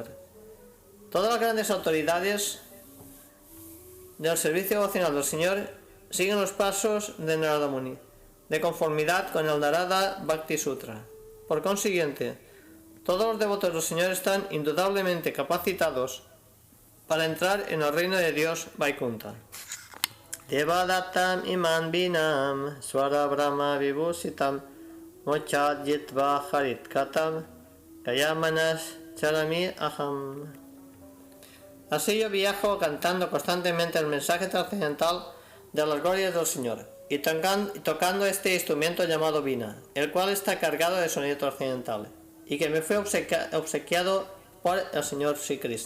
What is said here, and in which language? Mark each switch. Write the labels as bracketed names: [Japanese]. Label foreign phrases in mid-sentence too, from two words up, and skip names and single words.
[Spanish] Todas las grandes autoridades del servicio devocional del Señor siguen los pasos de Narada Muni, de conformidad con el Narada Bhakti Sutra. Por consiguiente, todos los devotos del Señor están indudablemente capacitados para entrar en el reino de Dios Vaikunta. [Sanskrit] Devadatam iman binam swara brahma vibhusitam mochad yitva harit katam kayamanas charami aham. [Spanish] Así yo viajo cantando constantemente el mensaje trascendental de las glorias del Señor y tocando este instrumento llamado Vina, el cual está cargado de sonido trascendental y que me fue obsequiado por el Señor Sri Krishna.